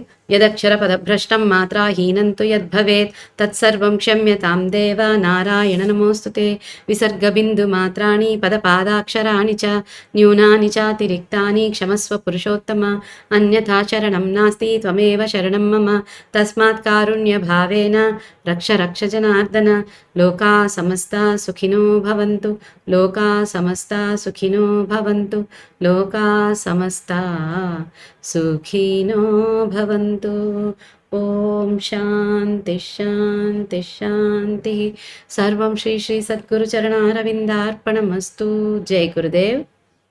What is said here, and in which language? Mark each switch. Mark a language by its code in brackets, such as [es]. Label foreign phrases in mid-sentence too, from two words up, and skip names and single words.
[sa] యదక్షర పదభ్రష్టం మాత్రాహీనం తు యద్భవేత్ తత్సర్వం క్షమ్యతాం దేవ నారాయణ నమోస్తుతే. విసర్గ బిందు మాత్రాణి పదపాదాక్షరాణి చ న్యూనాని చాతిరిక్తాని క్షమస్వ పురుషోత్తమ. అన్యథా శరణం నాస్తి త్వమేవ శరణం మమ. తస్మాత్ కారుణ్య భావేన రక్ష జనార్దన. లోకా సమస్తా సుఖినో భవంతు. లోకా సమస్తా సుఖినో భవంతు. లోకా సమస్తా సుఖినో భవంతు. ఓం శాంతి శాంతి శాంతి. సర్వం శ్రీ శ్రీ సద్గురు చరణారవిందార్పణమస్తు. [hi] जय गुरुदेव.